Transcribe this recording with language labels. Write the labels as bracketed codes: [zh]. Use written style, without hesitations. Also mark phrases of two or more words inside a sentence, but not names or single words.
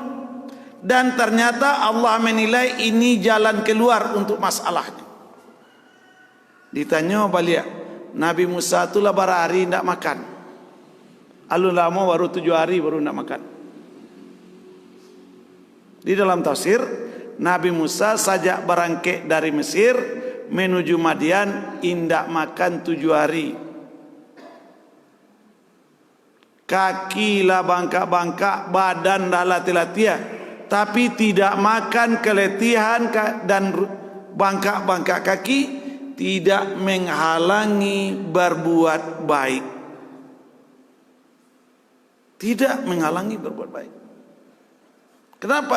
[id] Dan ternyata Allah menilai ini jalan keluar untuk masalahnya. Ditanya balik, Nabi Musa itulah berhari tidak makan. [min] Alun lama baru 7 hari baru tidak makan. [id] Di dalam tafsir, Nabi Musa sajak berangkat dari Mesir menuju Madian indak makan 7 hari. [min] Kaki lah bangkak-bangkak, badan dah latih-latih, [id] tapi tidak makan keletihan dan bangkak-bangkak kaki tidak menghalangi berbuat baik. Tidak menghalangi berbuat baik. Kenapa?